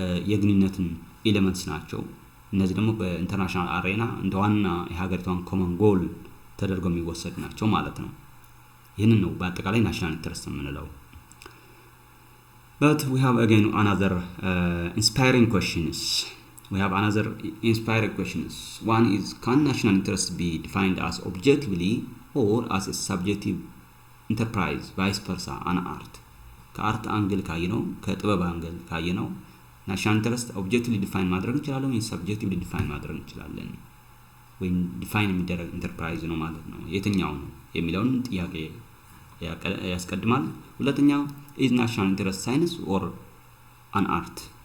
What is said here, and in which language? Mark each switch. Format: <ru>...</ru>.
<am>የግንኙነትን ኤሌመንትስ ናቸው። እነዚህ ደግሞ በኢንተርናሽናል አሬና እንደ ዋና የሀገሪቷን ኮመን ጎል ተደርገው የሚወሰዱ ናቸው ማለት ነው። ይህንን ነው በአጠቃላይ ናሽናል ኢንተረስት የምንለው።</am> <en>But we have again another inspiring questions. One is, can national interest be defined as objectively or as a subjective enterprise, vice versa, an art?</en> <am>ከአርት አንግል ካየነው ከጥበብ አንግል ካየነው ናሽናል ኢንተረስት ኦብጀክቲቭሊ ዲፋይን ማድረግ እንችላለን ወይ ሰብጀክቲቭሊ ዲፋይን ማድረግ እንችላለን ወይ ዲፋይን የሚደረግ ኢንተርፕራይዝ ነው ማለት ነው የትኛው ነው የሚለውን ጥያቄ ያስቀድማል። ሁለተኛው</am> <en>is national interest science or an art?</en>